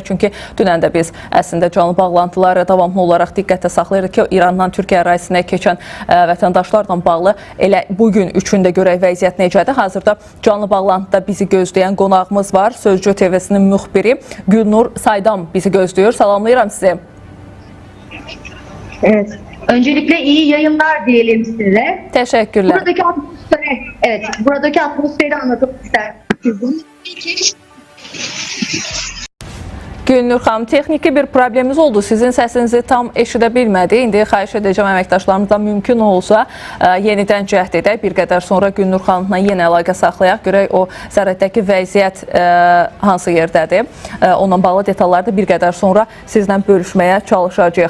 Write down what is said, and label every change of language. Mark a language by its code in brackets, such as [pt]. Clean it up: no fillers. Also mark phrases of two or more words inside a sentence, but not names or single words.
[az] Çünki dünən də biz əslində canlı bağlantıları davamlı olaraq diqqətdə saxlayırıq ki, İrandan Türkiyə ərazisinə keçən vətəndaşlarla bağlı elə bugün üçündə görək vəziyyət necədir. Hazırda canlı bağlantıda bizi gözləyən qonağımız var. Sözcü TV-sinin müxbiri Gülnur Saydam bizi gözləyir. Salamlayıram sizi. [tr] Evet. Öncelikle iyi yayınlar diyelim size. Teşekkürler. Buradaki atmosferi anlatıp isterseniz. [az] Gülnur xanım, texniki bir problemimiz oldu. Sizin səsinizi tam eşidə bilmədi. İndi xahiş edəcəm əməkdaşlarımızdan mümkün olsa yenidən cəhd edək. Bir qədər sonra Gülnur xanımla yenə əlaqə saxlayaq. Görək o sərhəddəki vəziyyət hansı yerdədir. Onunla bağlı detalları da bir qədər sonra sizlə bölüşməyə çalışacağıq.